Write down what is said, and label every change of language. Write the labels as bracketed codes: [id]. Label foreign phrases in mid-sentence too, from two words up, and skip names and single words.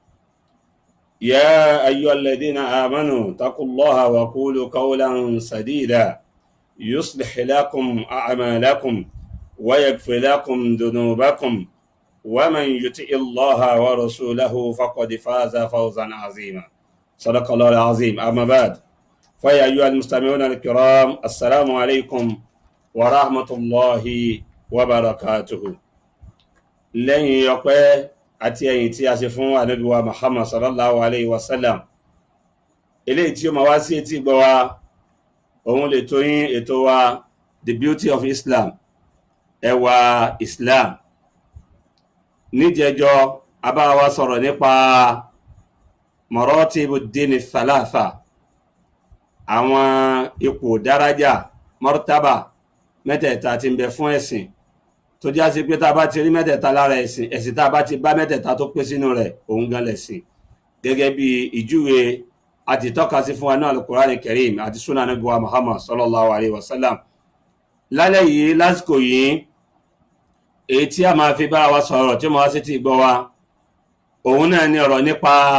[ar] يا أيها الذين آمنوا اتقوا الله وقولوا قولا سديدا يصلح لكم أعمالكم ويغفر لكم ذنوبكم، ومن يطع الله ورسوله فقد فاز فوزا عظيما. صدق الله العظيم. أما بعد، فيا أيها المستمعون الكرام، السلام عليكم ورحمة الله وبركاته. [yo] lẹ́yìn ọpẹ́ àti ẹ̀yìn tí a ṣe fún Ànábì wa Muhammad [ar] صلى الله عليه وسلم, [yo] eléyìí tí ó máa wá sí etí gbọ́ wa, òun lè tó yín ètò wa The Beauty of Islam, ẹwà Islam. Níjẹjọ a bá wa sọ̀rọ̀ nípa [ar] مراتب الدين الثلاثة, [yo] àwọn ipò daraja martaba mẹ́tẹ̀ẹ̀ta tí ń bẹ fún ẹ̀sìn, tó já sí pé tá a bá ti rí mẹ́tẹ̀ẹ̀ta lára ẹ̀sìn tá a bá ti bá mẹ́tẹ̀ẹ̀ta tó pé sínú rẹ̀, òun gan lẹ̀sìn. Gẹ́gẹ́ bí ìjúwe àti tọ́ka sí fún wa náà Al-Qur'an Karim àti Sunnah Ànábì wa Muhammad [ar] صلى الله عليه وسلم. [yo] Lálẹ́ yìí, lásìkò yìí, èyí tí a máa fi bára wa sọ̀rọ̀ tí ó máa sí ti gbọ́ wa, òun náà ni ọ̀rọ̀ nípa